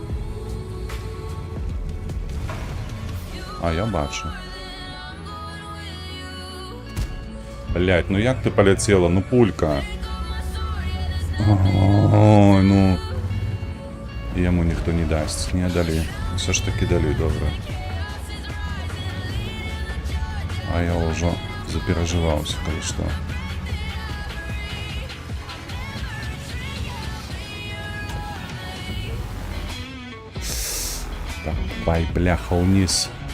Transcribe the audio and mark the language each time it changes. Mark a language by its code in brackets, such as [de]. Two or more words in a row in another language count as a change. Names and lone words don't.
[be] А, я бачу. Блядь, ну як ты паляцела? Ну, пулька. Ой, ну. Яму ніхто не дасць, не далі. [uk] Все ж таки далі, [be] добра. А я ўжо заперажываўся, калі што. Давай, бляха, униз.